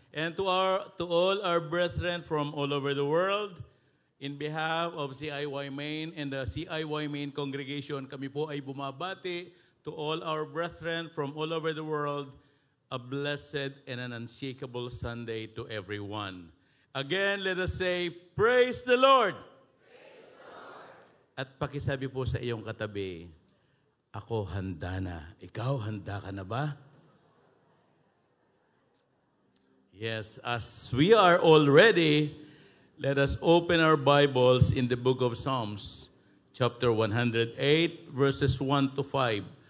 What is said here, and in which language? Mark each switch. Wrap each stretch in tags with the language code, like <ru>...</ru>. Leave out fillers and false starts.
<en>And to all our brethren from all over the world, in behalf of CIY Main and the CIY Main congregation,</en> <tl>kami po ay bumabati</tl> <en>to all our brethren from all over the world, a blessed and an unshakable Sunday to everyone. Again, let us say, praise the Lord! Praise the Lord!</en> <tl>At pakisabi po sa iyong katabi, ako handa na. Ikaw, handa ka na ba?</tl> <en>Yes, as we are all ready, let us open our Bibles in the book of Psalms, chapter 108, verses 1 to 5.</en>